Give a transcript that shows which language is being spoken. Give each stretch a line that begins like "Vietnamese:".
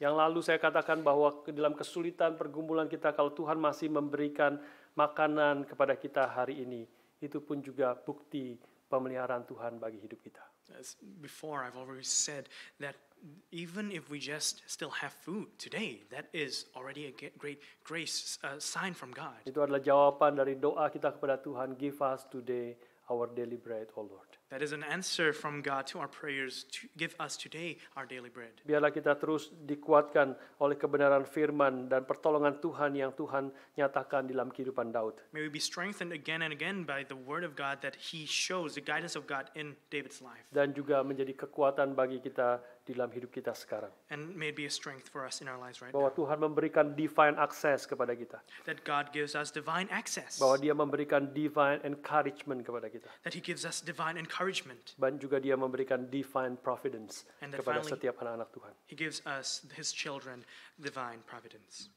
Indonesian: Yang lalu saya katakan bahwa dalam kesulitan pergumulan kita, kalau Tuhan masih memberikan makanan kepada kita hari ini, itu pun juga bukti pemeliharaan Tuhan bagi hidup kita.
English: As before, I've already said that even if we just still have food today, that is already a great grace sign from God.
Indonesian: Itu adalah jawaban dari doa kita kepada Tuhan,
English: give us today our daily bread, O Lord. That is an answer from God to our prayers to give us today our daily bread.
Indonesian: Biarlah kita terus dikuatkan oleh kebenaran firman dan pertolongan Tuhan yang Tuhan nyatakan dalam kehidupan Daud.
English: May we be strengthened again and again by the word of God that He shows, the guidance of God in David's life.
Indonesian: Dan juga menjadi kekuatan bagi kita di dalam hidup kita sekarang.
English: And may it be a strength for us in our lives right
Indonesian: Bahwa
English: now.
Indonesian: Tuhan memberikan divine access kepada kita.
English: That God gives us divine access.
Indonesian: Bahwa Dia memberikan divine encouragement kepada kita.
English: That He gives us divine encouragement.
Indonesian: Dan juga Dia memberikan divine providence
English: And that
Indonesian: kepada
English: finally-
Indonesian: setiap anak-anak Tuhan.
English: He gives us, His children, divine providence.